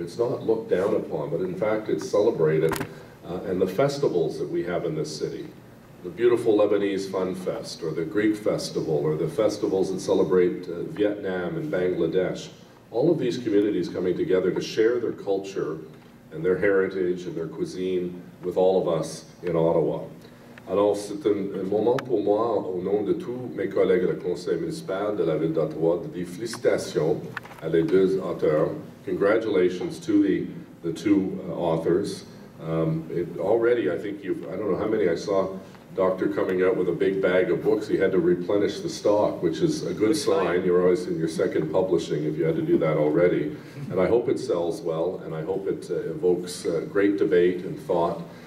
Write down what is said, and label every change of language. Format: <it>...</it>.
<en>It's not looked down upon, but in fact it's celebrated, and the festivals that we have in this city. The beautiful Lebanese Fun Fest, or the Greek Festival, or the festivals that celebrate Vietnam and Bangladesh. All of these communities coming together to share their culture and their heritage and their cuisine with all of us in Ottawa.</en> <fr>Alors c'est un moment pour moi, au nom de tous mes collègues du conseil municipal de la ville d'Ottawa, de dire félicitations à les 2 auteurs.</fr> <en>Congratulations to the 2 authors. Already, I think I don't know how many I saw. Doctor coming out with a big bag of books. He had to replenish the stock, which is a good sign. You're always in your 2nd publishing if you had to do that already. And I hope it sells well, and I hope it evokes great debate and thought.</en>